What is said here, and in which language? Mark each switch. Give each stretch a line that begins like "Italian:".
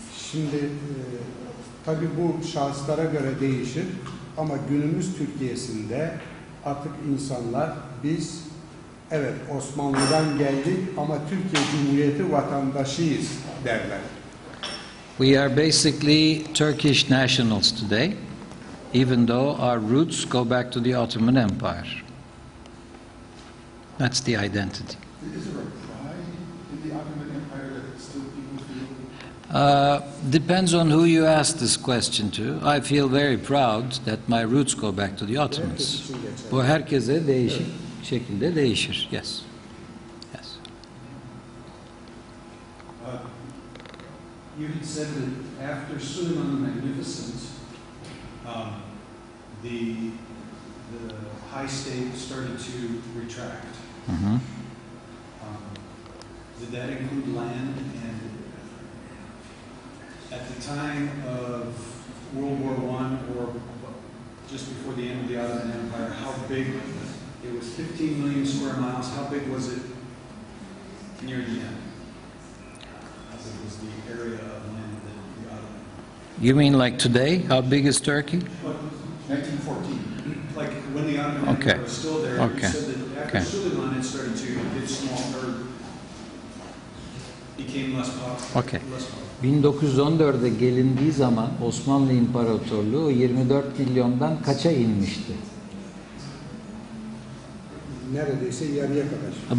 Turkish: Şimdi tabii bu şahıslara göre değişir ama günümüz Türkiye'sinde artık insanlar biz evet Osmanlı'dan geldik ama Türkiye Cumhuriyeti vatandaşıyız derler.
English: We are basically Turkish nationals today, even though our roots go back to the Ottoman Empire. That's the identity. Is there a pride in the Ottoman Empire that still people feel? Depends on who you ask this question to. I feel very proud that my roots go back to the Ottomans.
Turkish: Bu herkese değişik şekilde değişir.
English: Yes. Yes. You had said that after Suleiman the Magnificent, the high state started to retract. Mm-hmm. Did that include land? And at the time of World War I, or just before the end of the Ottoman Empire, how big? It was 15 million square miles. How big was it near the end? How big was the area of land that the Ottoman? You mean like today? How big is Turkey? 1914. Like when the Ottoman Okay. Empire was still there, Okay. you said that after Okay. Suleiman it started to get smaller, became less popular. Okay. Less popular.
Turkish: 1914'e gelindiği zaman Osmanlı İmparatorluğu 24 milyondan kaça inmişti? Neredeyse yarıya kadar.